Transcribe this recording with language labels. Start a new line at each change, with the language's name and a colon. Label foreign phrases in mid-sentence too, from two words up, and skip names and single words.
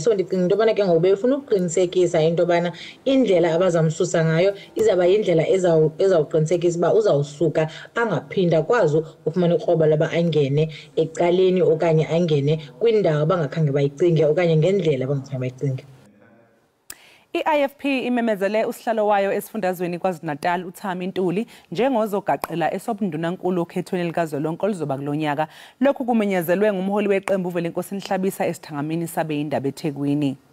Xhosa: So ndicinga into bana ke ngoku befuna ukuqinisekisa into bana indlela abazamsusa ngayo izaba indlela ezawuqinisekisa uba uzawusuka angaphinda kwazi ufumana ikroba laba angene ecaleni okanye angene kwindawo bangakhange bayicinge okanye ngendlela bangakhange bayicinge.
Zulu: IFP imemezele usihlalo wayo esifundazweni KwaZulu Natal uThami Ntuli njengozogaqela esobundunankulu okhethweni likazwelonke oluzoba kulonyaka. Lokhu kumenyezelwe ngumholi weqembu uVelenkosi Nhlabisa esithangamini sabe indaba eThekwini.